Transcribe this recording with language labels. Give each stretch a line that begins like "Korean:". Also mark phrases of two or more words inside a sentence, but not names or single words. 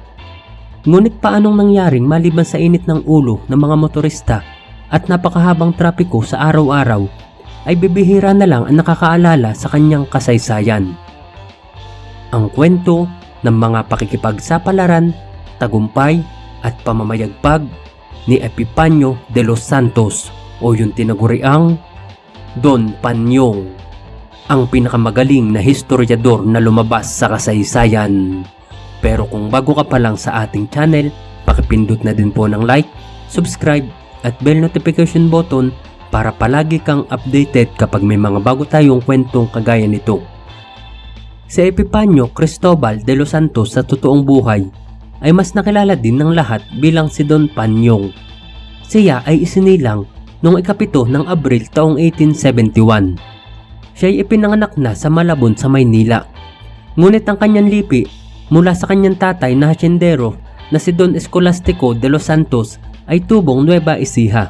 Filipino: Ngunit paanong nangyaring maliban sa init ng ulo ng mga motorista at napakahabang trapiko sa araw-araw, ay bibihira na lang ang nakakaalala sa kanyang kasaysayan. Ang kwento ng mga pakikipagsapalaran, tagumpay at pamamayagpag ni Epipanyo de los Santos o yung tinaguriang Don Panyong, ang pinakamagaling na historiador na lumabas sa kasaysayan. Pero kung bago ka pa lang sa ating channel, pakipindot na din po ng
English: like, subscribe
Filipino: at
English: bell notification button
Filipino: para palagi kang updated kapag may mga bago tayong kwentong kagaya nito. Si Epipanyo Cristobal de los Santos sa totoong buhay ay mas nakilala din ng lahat bilang si Don Panyong. Siya ay isinilang noong 7 ng Abril taong 1871. Siya ay ipinanganak na sa Malabon sa Maynila. Ngunit ang kanyang lipi mula sa kanyang tatay na hasyendero na si Don Escolastico de los Santos ay tubong Nueva Ecija.